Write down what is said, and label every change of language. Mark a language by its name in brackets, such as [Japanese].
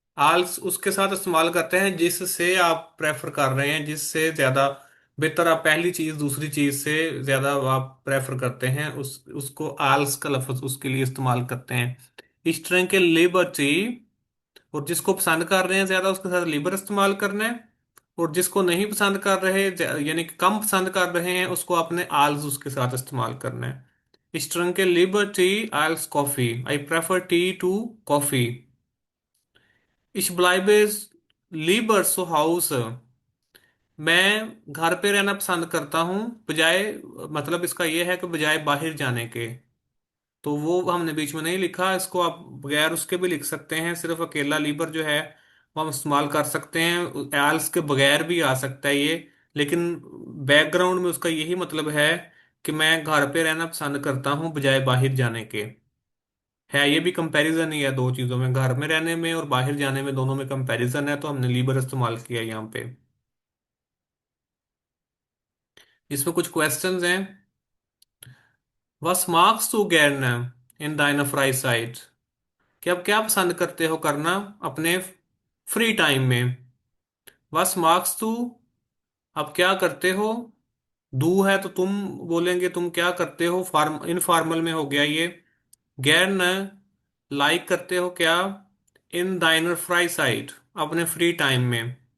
[Hindi] आल्स उसके साथ इस्तेमाल करते हैं जिससे आप प्रेफर कर रहे हैं, जिससे ज्यादा बेहतर, आप पहली चीज दूसरी चीज से ज्यादा आप प्रेफर करते हैं, उसको आल्स का लफ्ज उसके लिए इस्तेमाल करते हैं। इस तरह के लिबर्टी, और जिसको पसंद कर रहे हैं ज्यादा उसके साथ लिबर इस्तेमाल करना है। और जिसको नहीं पसंद कर रहे, यानी कि कम पसंद कर रहे हैं, उसको अपने आल्स उसके साथ इस्तेमाल करना है। [German] Ich trinke lieber Tee als Coffee. [English] I prefer tea to coffee. [German] Ich bleibe lieber zu Hause. [Hindi] मैं घर पे रहना पसंद करता हूँ बजाय, मतलब इसका यह है कि बजाय बाहर जाने के। तो वो हमने बीच में नहीं लिखा, इसको आप बगैर उसके भी लिख सकते हैं, सिर्फ अकेला लीबर जो है वो हम इस्तेमाल कर सकते हैं, एल्स के बगैर भी आ सकता है ये। लेकिन बैकग्राउंड में उसका यही मतलब है कि मैं घर पे रहना पसंद करता हूँ बजाय बाहर जाने के। है ये भी कंपैरिजन ही है दो चीजों में, घर में रहने में और बाहर जाने में, दोनों में कंपैरिजन है, तो हमने लीबर इस्तेमाल किया यहाँ पे। इसमें कुछ क्वेश्चंस हैं। [German] Was magst du gerne in deiner Freizeit? [Hindi] कि आप क्या पसंद करते हो करना अपने फ्री टाइम में? [German] Was magst du, [Hindi] आप क्या करते हो? डू है तो तुम बोलेंगे तुम क्या करते हो, फार्म इनफॉर्मल में हो गया ये। गैर, लाइक करते हो क्या? इन दाइनर फ्राई साइट, अपने फ्री टाइम में।